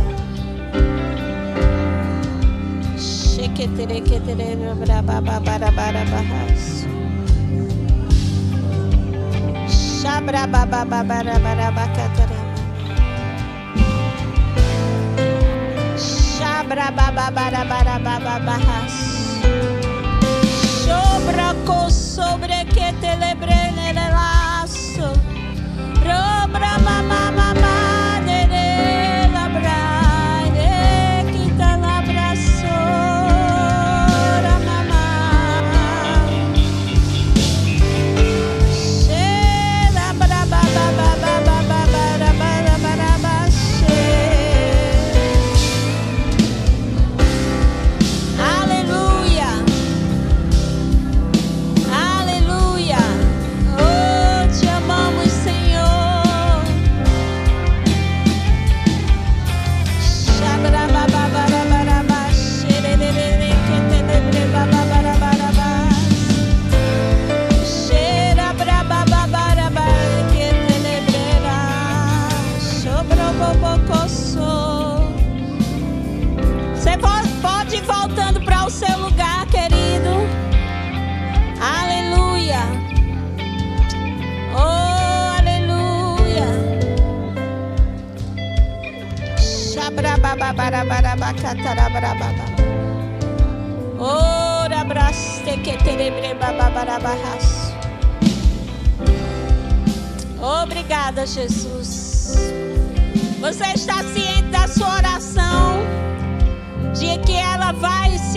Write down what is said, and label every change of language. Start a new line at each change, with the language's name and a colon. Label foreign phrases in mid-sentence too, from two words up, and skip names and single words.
Portuguese: Xeque tereque terebre babarabahas. Xabra babarabarabacatarama. Xabra babarabarabarabahas. Sobra co sobre que telebre nele laço. Robra mama dere labra de quita labraço mama. Xela bra babababababababababa xe. Aleluia. Aleluia. Oh, te amamos, Senhor. Xabra bababarabaraba xererere que tenebre bababarabaraba. Xera brabababaraba que tenebrera. Sobro bobocoso. Você pode ir voltando para o seu lugar, querido. Aleluia. Oh, aleluia. Xabra bababarabaraba catarabrababa. Ora braste que terebre bababarabahas. Obrigada, Jesus. Você está ciente da sua oração, de que ela vai